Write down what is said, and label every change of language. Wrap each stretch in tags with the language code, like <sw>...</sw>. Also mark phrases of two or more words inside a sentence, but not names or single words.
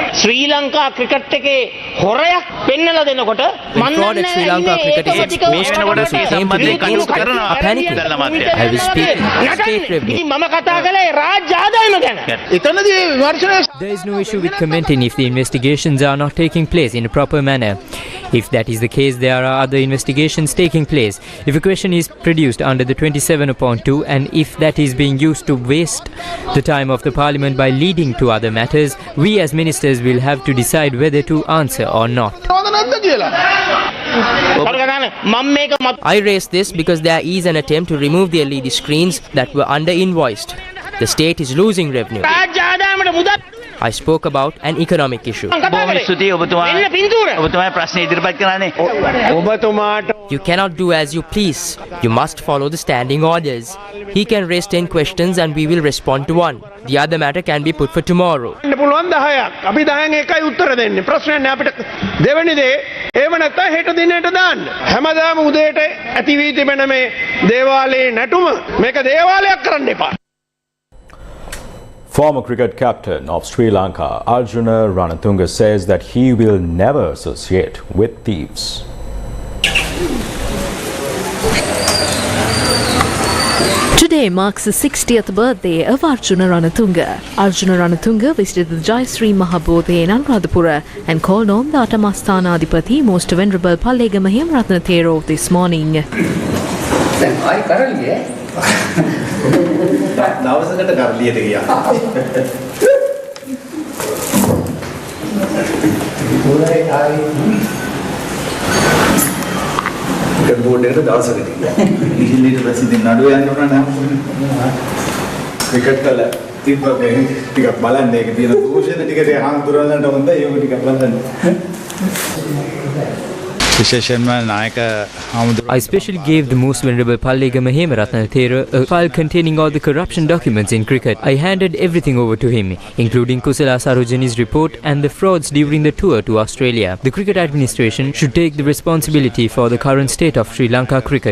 <si>ශ්‍රී ලංකා ක්‍රිකට් එකේ හොරයක් පෙන්නලා දෙනකොට මම</si> <en>fraud at Sri Lanka cricket is exposed. Those who came to the against it are panicking. I will speak in state revenue.</en> <si>මම කතා කළේ රාජ්‍ය ආදායම ගැන එතනදී විමර්ශනය</si> <en>There is no issue with commenting if the investigations are not taking place in a proper manner. If that is the case, there are other investigations taking place. If a question is produced under the 27/2 and if that is being used to waste the time of the parliament by leading to other matters, we as ministers will have to decide whether to answer or not. I raise this because there is an attempt to remove the LED screens that were under invoiced. The state is losing revenue.</en> <si>රාජ්‍ය ආදායමට මුදල්</si> <en>I spoke about an economic issue.</en> <si>බොහොම ස්තුතියි ඔබතුමා ප්‍රශ්න ඉදිරිපත් කරන්නේ ඔබතුමාට</si> <en>You cannot do as you please. You must follow the standing orders. He can raise 10 questions and we will respond to one. The other matter can be put for tomorrow.</en> <si>පුළුවන් 10ක් අපි 10න් එකයි උත්තර දෙන්නේ ප්‍රශ්නේ නැහැ අපිට දෙවෙනි දේ ඒව නැත්නම් හෙට දිනේට දාන්න හැමදාම උදේට ඇති වී තිබෙන මේ දේවාලයේ නැටුම මේක දේවාලයක් කරන්න එපා</si> <en>Former cricket captain of Sri Lanka, Arjuna Ranatunga, says that he will never associate with thieves. Today marks the 60th birthday of Arjuna Ranatunga. Arjuna Ranatunga visited the Jayasree Mahabodhi in Anuradhapura and called on the Atamasthanaadipati, Most Venerable Pallegama Hemratnathero this morning.</en> <si>දවසකට කරලියට ගියා. ඒක බෝඩ් එකට දවසකට ගියා. ඉහිලීට පස්සේ ඉතින් නඩුව යන්න උනා නම් ක්‍රිකට් වල තිබ්බේ ටිකක් බලන්න ඒක තියෙන දෝෂෙද ටික හාමුදුරන්ට හොඳයි ඒක ටිකක් බලන්න.</si> <en>I especially gave the most venerable Pallegama Hemaratna Thera a file containing all the corruption documents in cricket. I handed everything over to him, including Kusala Sarojani's report and the frauds during the tour to Australia. The cricket administration should take the responsibility for the current state of Sri Lanka cricket.</en>